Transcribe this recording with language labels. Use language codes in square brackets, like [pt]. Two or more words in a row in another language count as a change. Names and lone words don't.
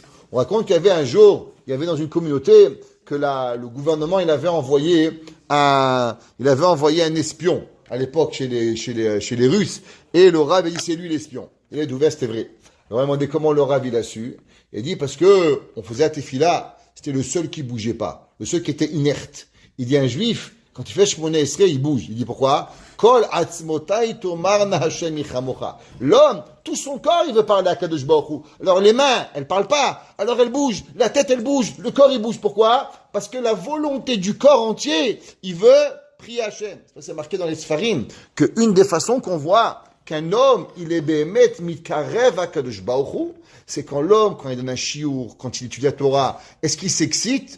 [fr] On raconte qu'il y avait un jour, il y avait dans une communauté que le gouvernement, il avait envoyé un espion à l'époque chez les Russes, et le Rav a dit c'est lui l'espion. Il a ouvert, c'était vrai. Alors il a demandé comment le Rav il a su. Il a dit parce que on faisait la tefila, c'était le seul qui bougeait pas, le seul qui était inerte. Il dit un juif, quand il fait Shmoneh Esrei, il bouge. Il dit pourquoi? [he] כל עצמותי תאמרנה השם מי כמוך. [fr] L'homme, tout son corps, il veut parler à [he] קדוש ברוך הוא. [fr] Alors les mains, elles parlent pas. Alors elles bougent. La tête, elle bouge. Le corps, il bouge. Pourquoi? Parce que la volonté du corps entier, il veut prier Hashem. C'est marqué dans les Sfarim qu'une des façons qu'on voit qu'un homme, il est [he] באמת מתקרב [fr] à [he] קדוש ברוך הוא, [fr] c'est quand l'homme, quand il donne un chiour, quand il étudie la Torah, est-ce qu'il s'excite?